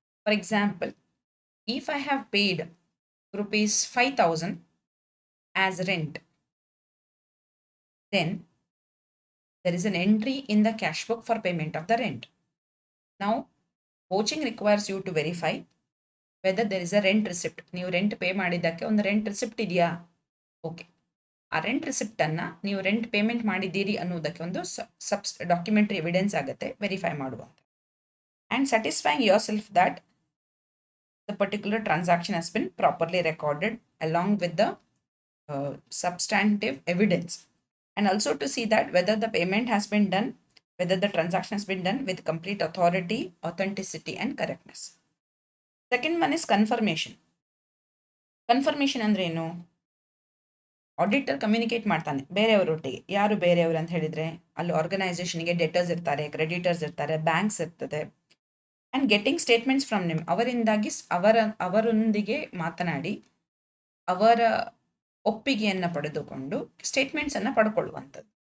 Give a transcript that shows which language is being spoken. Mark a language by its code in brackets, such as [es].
[en] For example, if I have paid rupees 5,000 as rent, then there is an entry in the cash book for payment of the rent. Now, vouching requires you to verify whether there is a rent receipt. [kn] ನೀವು rent pay ಮಾಡಿದ್ದಕ್ಕೆ ಒಂದು rent receipt ಇದೆಯಾ? Okay, ಆ rent receipt ಅನ್ನ ನೀವು rent payment ಮಾಡಿದ್ದೀರಿ ಅನ್ನೋದಕ್ಕೆ ಒಂದು ಡಾಕ್ಯುಮೆಂಟರಿ ಎವಿಡೆನ್ಸ್ ಆಗುತ್ತೆ ವೆರಿಫೈ ಮಾಡುವಂತ. [en] And satisfying yourself that the particular transaction has been properly recorded along with the substantive evidence, and also to see that whether the payment has been done, whether the transaction has been done with complete authority, authenticity, and correctness. Second one is confirmation. [kn] Confirmation ಅಂದ್ರೆ ಏನು? Auditor communicate ಮಾಡ್ತಾನೆ ಬೇರೆಯವರೊಟ್ಟಿಗೆ. ಯಾರು ಬೇರೆಯವರು ಅಂತ ಹೇಳಿದ್ರೆ ಅಲ್ಲಿ ಆರ್ಗನೈಸೇಷನ್ಗೆ debtors ಇರ್ತಾರೆ, creditors ಇರ್ತಾರೆ, ಬ್ಯಾಂಕ್ಸ್ ಇರ್ತದೆ. [en] and getting statements from [kn] ನಿಮ್, ಅವರಿಂದಾಗಿ ಅವರೊಂದಿಗೆ ಮಾತನಾಡಿ ಅವರ ಒಪ್ಪಿಗೆಯನ್ನು ಪಡೆದುಕೊಂಡು ಸ್ಟೇಟ್ಮೆಂಟ್ಸ್ ಅನ್ನ ಪಡ್ಕೊಳ್ಳುವಂಥದ್ದು.